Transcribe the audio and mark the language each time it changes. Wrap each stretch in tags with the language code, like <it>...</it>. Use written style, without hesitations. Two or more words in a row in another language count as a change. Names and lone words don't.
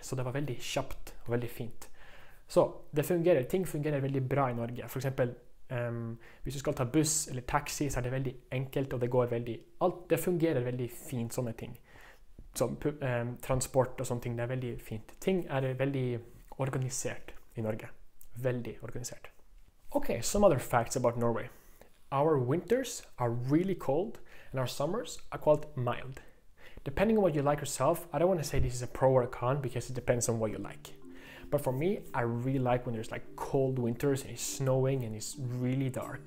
<no>Så det var veldig kjapt og veldig fint. Så det fungerer, ting fungerer veldig bra i Norge. For eksempel, hvis du skal ta buss eller taxi, så er det veldig enkelt, og det går veldig, det fungerer veldig fint, sånne ting. Som transport og sånne ting, det er veldig fint. Ting er veldig organisert i Norge. Veldig organisert.</no> <en>Okay, some other facts about Norway. Our winters are really cold, and our summers are quite mild. Depending on what you like yourself, I don't want to say this is a pro or a con because it depends on what you like. But for me, I really like when there's like cold winters and it's snowing and it's really dark.</en>